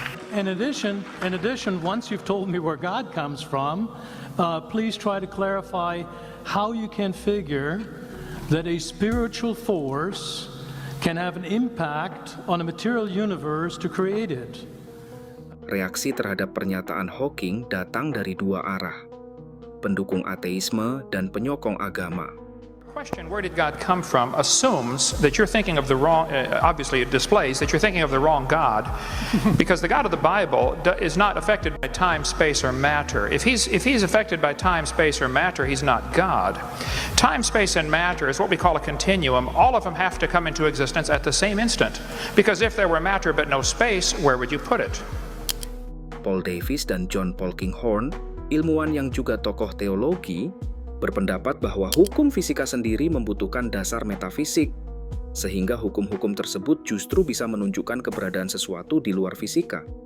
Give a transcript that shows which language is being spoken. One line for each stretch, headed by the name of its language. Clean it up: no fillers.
English: In addition, once you've told me where God comes from, please try to clarify how you can figure that a spiritual force can have an impact on a material universe to create it.
Indonesian: Reaksi terhadap pernyataan Hawking datang dari dua arah, pendukung ateisme dan penyokong agama.
English: Question, where did God come from, assumes that you're thinking of the wrong, obviously it displays that you're thinking of the wrong God, because the God of the Bible is not affected by time, space, or matter. If he's affected by time, space, or matter, he's not God. Time, space, and matter is what we call a continuum. All of them have to come into existence at the same instant, because if there were matter but no space, where would you put it?
Indonesian: Paul Davies dan John Polkinghorne, ilmuwan yang juga tokoh teologi, berpendapat bahwa hukum fisika sendiri membutuhkan dasar metafisik, sehingga hukum-hukum tersebut justru bisa menunjukkan keberadaan sesuatu di luar fisika.